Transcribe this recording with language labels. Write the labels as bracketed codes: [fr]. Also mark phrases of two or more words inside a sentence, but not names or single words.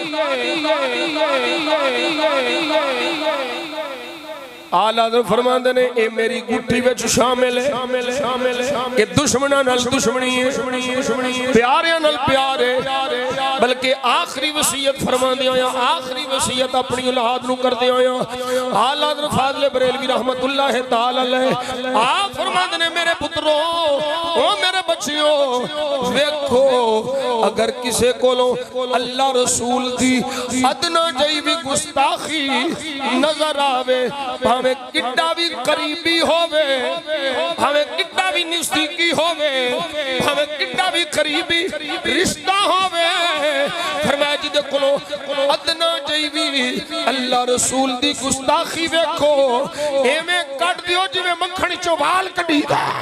[pa] اعلیٰ فرماندے نے اے میری گڑھتی وچ شامل ہے کہ دشمناں نال دشمنی ہے، پیاریاں نال پیار ہے. بلکہ آخری وصیت فرماندے آیا، آخری وصیت اپنی اولاد نوں کردے آیا اعلیٰ حضرت فاضل بریلوی [ar] رحمة الله تعالى [pa] علیہ آپ فرماندے نے میرے پترو او میرے بچیو دیکھو اگر کسی کولوں اللہ رسول دی ادنیٰ جئی بھی گستاخی نظر آوے، بھاویں کڈا بھی قریبی ہووے، بھاویں کڈا بھی نزدیکی ہووے، بھاویں کڈا بھی قریبی رشتہ ہووے، فرمایا جیدے کولوں ادنیٰ جئی بھی اللہ رسول دی گستاخی دیکھو ایویں کٹ دیو جیویں مکھن چوں وال کڈھیدا.